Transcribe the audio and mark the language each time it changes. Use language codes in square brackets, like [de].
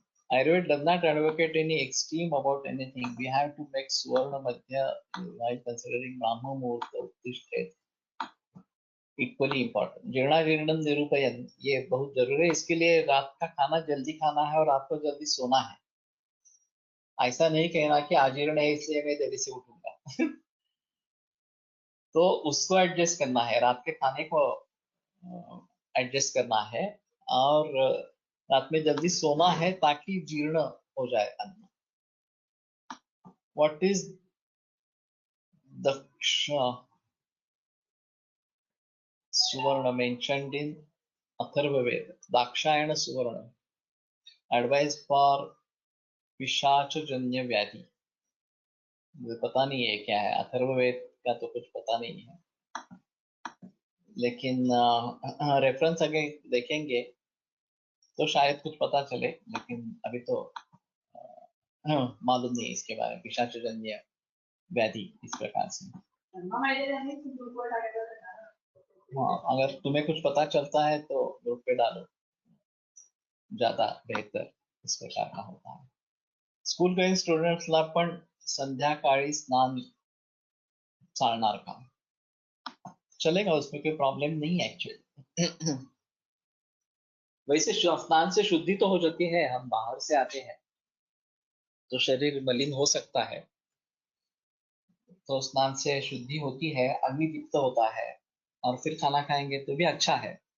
[en] Ayurveda does not advocate any extreme about anything. We have to make Suvarna Madhya while considering Brahma Muhurta Uttishtet equally important. [sa] जीर्णाजीर्णम निरूपयन, [hi] ये बहुत जरूरी है। इसके लिए रात का खाना जल्दी खाना है और रात को जल्दी सोना है। ऐसा नहीं कहना कि अजीर्ण है इसलिए मैं देरी से उठूंगा। तो उसको एडजस्ट करना है, रात के खाने को एडजस्ट करना है, और रात में जल्दी सोना है ताकि जीर्ण हो जाए अन्न। [en] What is Daksha Suvarna mentioned in Atharva Veda? Dakshayana Suvarna advice for पिशाचजन्य व्याधि। [hi] मुझे पता नहीं है क्या है, अथर्ववेद का तो कुछ पता नहीं है, लेकिन रेफरेंस अगर देखेंगे तो शायद कुछ पता चले, लेकिन अभी तो मालूम नहीं इसके बारे में। पिशाचजन्य व्याधि इस प्रकार से। हाँ, अगर तुम्हें कुछ पता चलता है तो ग्रुप पे डालो, ज्यादा बेहतर इस प्रकार का होता है। [mr] स्कूल गोइंग स्टुडंट्सला पण संध्याकाळी स्नान चालणार का? [hi] चलेगा, उसमें कोई प्रॉब्लम नहीं है एक्चुअली। वैसे स्नान से शुद्धि तो हो जाती है, हम बाहर से आते हैं तो शरीर मलिन हो सकता है, तो स्नान से शुद्धि होती है, अग्नि दीप्त होता है, और फिर खाना खाएंगे तो भी अच्छा है।